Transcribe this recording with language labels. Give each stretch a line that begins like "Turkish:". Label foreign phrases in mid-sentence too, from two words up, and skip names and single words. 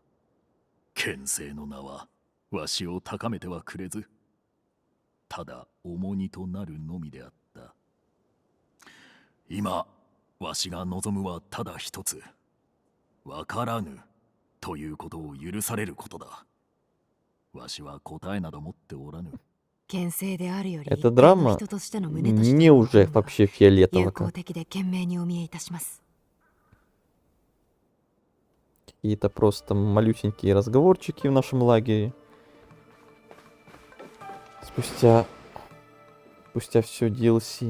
Japanese: 剣聖の名はわしを高めてはくれず、ただ重荷となるのみであった。今わしが望むはただ一つ、わからぬということを許されることだ。わしは答えなど持っておらぬ。
Russian: Эта драма мне уже вообще фиолетово. Какие-то просто малюсенькие разговорчики в нашем лагере. Спустя все DLC.